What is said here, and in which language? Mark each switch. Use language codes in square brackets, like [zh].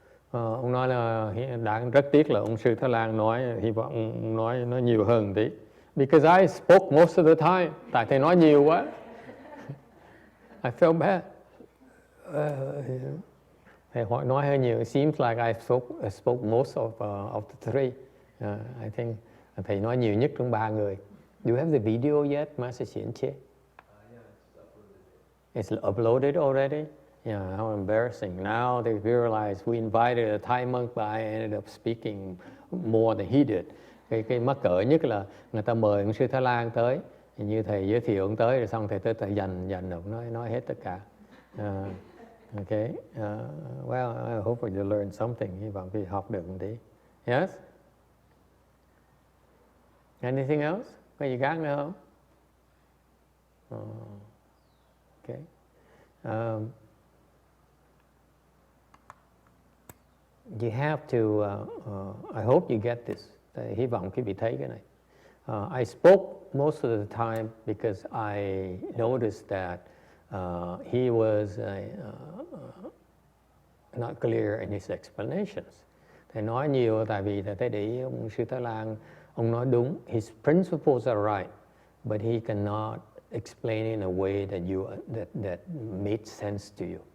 [vi] Ông nói là đáng rất tiếc là ông sư Thái Lan nói, hy vọng ông nói nhiều hơn tí. [en] Because I spoke most of the time. [vi] Tại thầy nói nhiều quá. [en] I felt bad. [vi] Thầy nói hơi nhiều. [en] It seems like I spoke most of the three. I think [vi] thầy nói nhiều nhất trong 3 người. [en] Do you have the video yet, Master Xianqie? Yeah, It's uploaded already? Yeah, how embarrassing. Now they realize we invited a Thai monk, but I ended up speaking more than he did. [vi] Cái mắc cỡ nhất là người ta mời ông sư Thái Lan tới, như thầy giới thiệu ông tới rồi xong thầy tới thầy dành ông nói hết tất cả. [en] Okay. Well, I hope you learn something. [vi] Hy vọng quý học được một tí. [en] Yes? Anything else? [vi] Có gì khác nữa không? [en] Okay. You have to, I hope you get this. [vi] Hy vọng quý vị thấy cái này. [en] I spoke most of the time because I noticed that he was not clear in his explanations. [vi] Thầy nói nhiều tại vì thầy để ý ông sư Thái Lan, ông nói đúng. [en] His principles are right, but he cannot explain in a way that made sense to you.